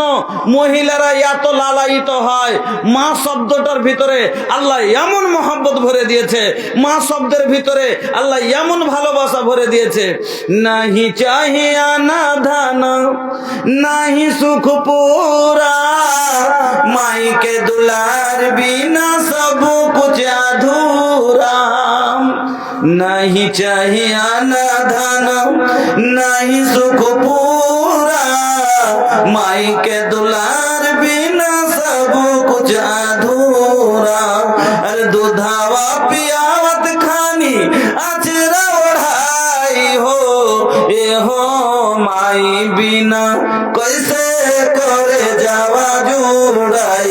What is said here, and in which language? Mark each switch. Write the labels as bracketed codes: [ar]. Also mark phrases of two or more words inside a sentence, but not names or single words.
[bn] মহিলারা এত লালায়িত হয়, মা শব্দটার ভিতরে আল্লাহ এমন মহব্বত ভরে দিয়েছে, মা শব্দের ভিতরে আল্লাহ এমন ভালোবাসা ভরে দিয়েছে। [bho] नहीं चाहिए ना धन नहीं सुख पूरा, माई के दुलार बिना सब कुछ अधूरा। नहीं चाहिए ना धन नहीं सुख पूरा, माई के दुलार बिना सब कुछ अधूरा। अरे दूधावा पियावत खानी अचरा ओढ़ाई हो, ये हो माई बिना कैसे करे जावा जुड़ाई।